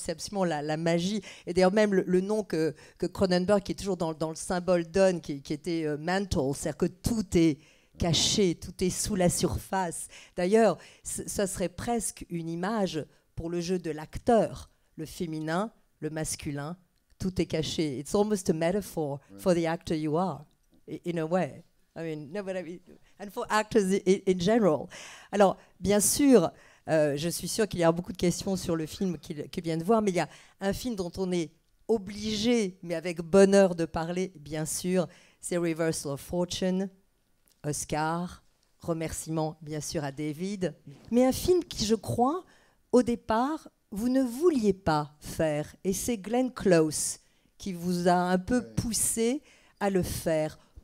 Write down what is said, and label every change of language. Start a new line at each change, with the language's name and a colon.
French: C'est absolument la magie. Et d'ailleurs, même le nom que Cronenberg, qui est toujours dans le symbole, donne, qui était mantle, c'est-à-dire que tout est caché, tout est sous la surface. D'ailleurs, ça serait presque une image pour le jeu de l'acteur, le féminin, le masculin, tout est caché.
English: It's almost a metaphor for the actor you are. In a way. I mean, no, but I mean, and for actors in general.
French: Alors, bien sûr, je suis sûre qu'il y a beaucoup de questions sur le film qu'il vient de voir, mais il y a un film dont on est obligé, mais avec bonheur de parler, bien sûr, c'est Reversal of Fortune, Oscar, remerciements bien sûr à David, mais un film qui, je crois, au départ, vous ne vouliez pas faire, et c'est Glenn Close qui vous a un peu poussé à le faire.